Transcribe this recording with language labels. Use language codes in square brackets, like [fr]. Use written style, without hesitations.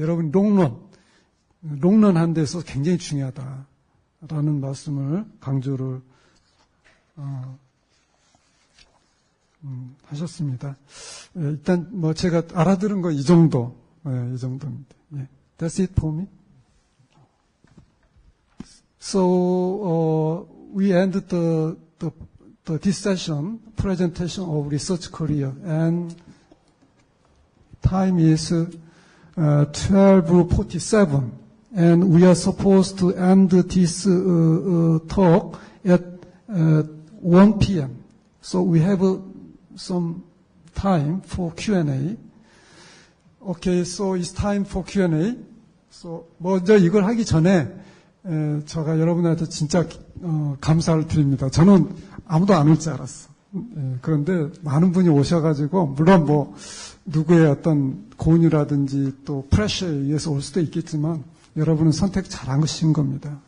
[ko] 여러분 롱런한 데서 굉장히 중요하다라는 말씀을 강조를 하셨습니다. 일단 뭐 제가 알아들은 거 이 정도, 이 정도입니다. [en] That's it for me. So we end this session presentation of research career, and time is 12:47. And we are supposed to end this talk at 1 p.m. So we have some time for Q&A. Okay, so it's time for Q&A. [ko] So 먼저 이걸 하기 전에 제가 여러분한테 진짜 감사를 드립니다. 저는 아무도 안 올 줄 알았어. 그런데 많은 분이 오셔가지고 물론 뭐 누구의 어떤 고은이라든지 또 프레셔에 의해서 올 수도 있겠지만 여러분은 선택 잘하신 겁니다.